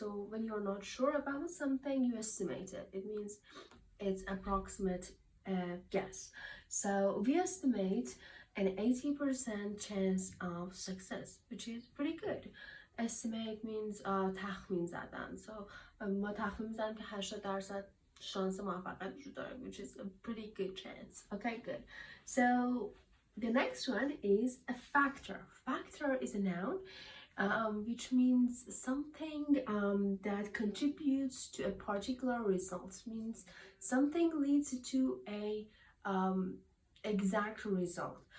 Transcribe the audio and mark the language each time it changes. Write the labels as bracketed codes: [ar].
[en] So when you're not sure about something, you estimate it. It means it's approximate guess. So we estimate an 80% chance of success, which is pretty good. Estimate means [fa] تخمین زدن. So ما تخمین زدن که 80% شانس موفقیت وجود داره, [en] which is a pretty good chance. Okay, good. So the next one is a factor. Factor is a noun. Which means something that contributes to a particular result. Means something leads to a exact result.